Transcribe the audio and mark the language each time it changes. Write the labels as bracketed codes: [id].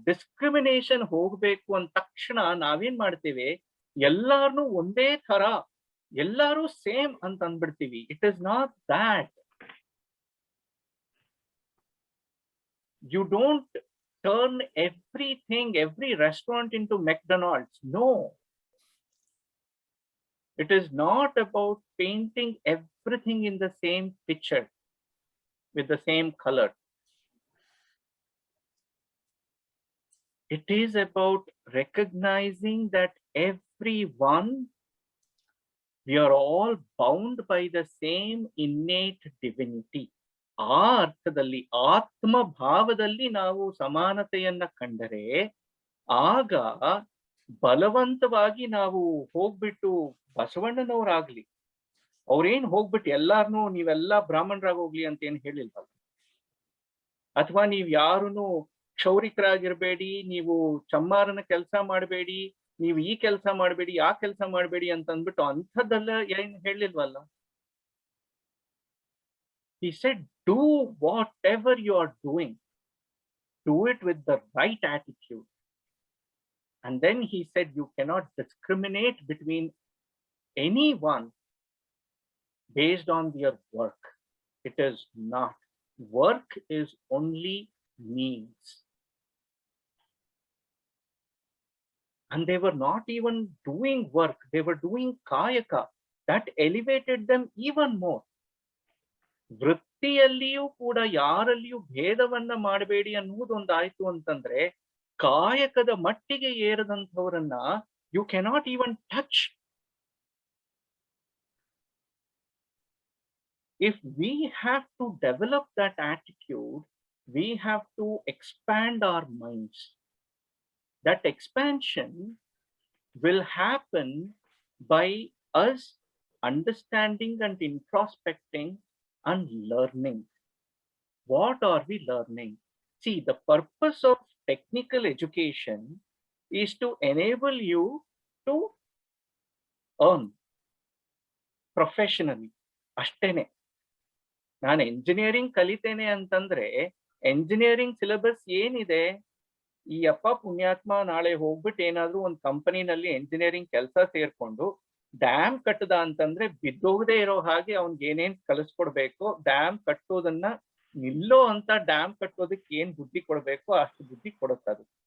[kn] Discrimination ಹೋಗಬೇಕು ಅಂದ ತಕ್ಷಣ ನಾವೇನ್ ಮಾಡ್ತೇವೆ, ಎಲ್ಲಾರನು ಒಂದೇ ತರ, ಎಲ್ಲಾರು ಸೇಮ್ ಅಂತ ಅಂದ್ಬಿಡ್ತೀವಿ. [en] It is not that. You don't turn everything, every restaurant into McDonald's. No. It is not about painting everything in the same picture with the same color. It is about recognizing that everyone, we are all bound by the same innate divinity. [kn] ಆ ಅರ್ಥದಲ್ಲಿ, ಆತ್ಮ ಭಾವದಲ್ಲಿ ನಾವು ಸಮಾನತೆಯನ್ನ ಕಂಡರೆ, ಆಗ ಬಲವಂತವಾಗಿ ನಾವು ಹೋಗ್ಬಿಟ್ಟು ಬಸವಣ್ಣನವರಾಗ್ಲಿ, ಅವ್ರೇನ್ ಹೋಗ್ಬಿಟ್ಟು ಎಲ್ಲಾರ್ನು ನೀವೆಲ್ಲಾ ಬ್ರಾಹ್ಮಣರಾಗೋಗ್ಲಿ ಅಂತ ಏನ್ ಹೇಳಿಲ್ವಲ್ಲ, ಅಥವಾ ನೀವ್ ಯಾರುನು ಕ್ಷೌರಿಕರಾಗಿರ್ಬೇಡಿ, ನೀವು ಚಮ್ಮಾರನ ಕೆಲಸ ಮಾಡಬೇಡಿ, ನೀವು ಈ ಕೆಲಸ ಮಾಡಬೇಡಿ, ಆ ಕೆಲಸ ಮಾಡಬೇಡಿ ಅಂತ ಅಂದ್ಬಿಟ್ಟು ಅಂಥದ್ದೆಲ್ಲ ಏನ್ ಹೇಳಿಲ್ವಲ್ಲ. [en] He said, do whatever you are doing, do it with the right attitude. And then he said, you cannot discriminate between anyone based on their work. It is not. Work is only means. And they were not even doing work, they were doing kayaka. That elevated them even more. [kn] ವೃತ್ತಿಯಲ್ಲಿಯೂ ಕೂಡ ಯಾರಲ್ಲಿಯೂ ಭೇದವನ್ನ ಮಾಡಬೇಡಿ ಅನ್ನುವುದೊಂದಾಯ್ತು ಅಂತಂದ್ರೆ, ಕಾಯಕದ ಮಟ್ಟಿಗೆ ಏರದಂಥವರನ್ನ [en] You cannot even touch. If we have to develop that attitude, we have to expand our minds. That expansion will happen by us understanding and introspecting and learning. What are we learning? See, the purpose of technical education is to enable you to earn professionally. [kn] ಅಷ್ಟೇನೆ. ನಾನು engineering ಕಲಿತೇನೆ ಅಂತಂದ್ರೆ engineering syllabus ಏನಿದೆ, ಈ ಅಪ್ಪ ಪುಣ್ಯಾತ್ಮ ನಾಳೆ ಹೋಗ್ಬಿಟ್ಟು ಏನಾದ್ರೂ ಒಂದು ಕಂಪನಿನಲ್ಲಿ ಎಂಜಿನಿಯರಿಂಗ್ ಕೆಲಸ ಸೇರ್ಕೊಂಡು ಡ್ಯಾಮ್ ಕಟ್ಟದ ಅಂತಂದ್ರೆ ಬಿದ್ದೋಗದೆ ಇರೋ ಹಾಗೆ ಅವ್ನಿಗೆ ಏನೇನ್ ಕಲಿಸ್ಕೊಡ್ಬೇಕು, ಡ್ಯಾಮ್ ಕಟ್ಟೋದನ್ನ ನಿಲ್ಲೋ ಅಂತ ಡ್ಯಾಮ್ ಕಟ್ಟೋದಕ್ಕೆ ಏನ್ ಬುದ್ಧಿ ಕೊಡ್ಬೇಕು ಅಷ್ಟು ಬುದ್ಧಿ ಕೊಡುತ್ತದು.